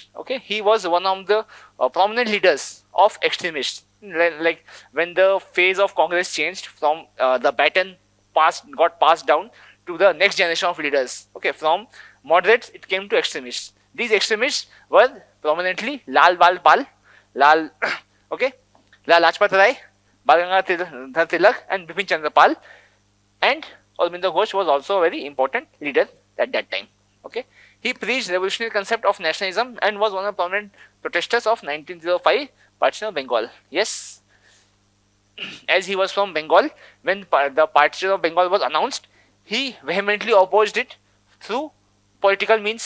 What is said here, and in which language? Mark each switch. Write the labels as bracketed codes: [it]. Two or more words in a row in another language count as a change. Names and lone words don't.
[en] Okay, he was one of the prominent leaders of extremists. Like when the phase of Congress changed from the baton got passed down to the next generation of leaders. Okay, from moderates it came to extremists. These extremists were prominently Lal Bal Pal, Lal, okay, Lal Lajpat Rai, Bal Gangadhar Tilak, and Bipin Chandra Pal, and Aurobindo Ghosh was also a very important leader at that time. Okay, he preached revolutionary concept of nationalism and was one of the prominent protesters of 1905 partition of Bengal. Yes, as he was from Bengal, when the partition of Bengal was announced, he vehemently opposed it through political means.